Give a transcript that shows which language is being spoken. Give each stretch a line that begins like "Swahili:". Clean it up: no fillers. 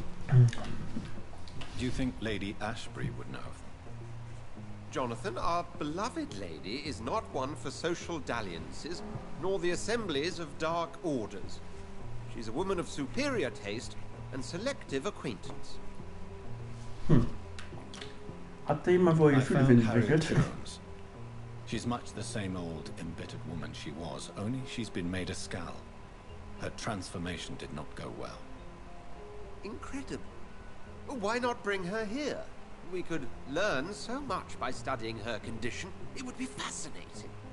English: Do you think Lady Ashbury would know of them? Jonathan, our beloved lady is not one for social dalliances, nor the assemblies of dark orders. She's a woman of superior taste and selective acquaintance.
German: Hat da jemand wohl Gefühle für ihn entwickelt?
English: She's much the same old, embittered woman she was, only she's been made a Skull. Her transformation did not go well. Incredible. Why not bring her here? We could learn so much by studying her condition. It would be fascinating.